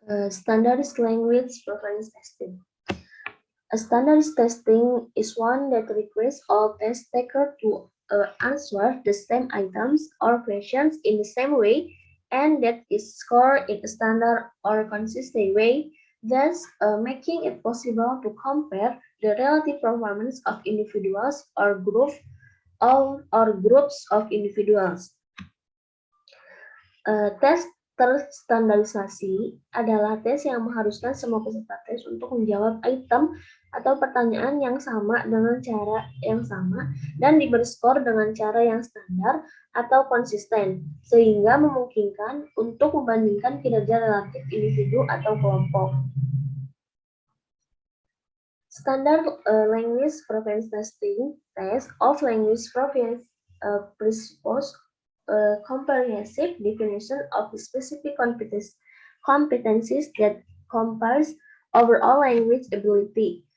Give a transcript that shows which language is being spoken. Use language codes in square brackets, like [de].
[en] Standardized language proficiency testing. A standardized testing is one that requires all test takers to answer the same items or questions in the same way, and that is scored in a standard or consistent way, thus making it possible to compare the relative performance of individuals or groups of individuals. [id] Tes terstandarisasi adalah tes yang mengharuskan semua peserta tes untuk menjawab item atau pertanyaan yang sama dengan cara yang sama dan diberi skor dengan cara yang standar atau konsisten, sehingga memungkinkan untuk membandingkan kinerja relatif individu atau kelompok. [en] Standard language proficiency testing test of language proficiency presuppose a comprehensive definition of the specific competencies that compares overall language ability.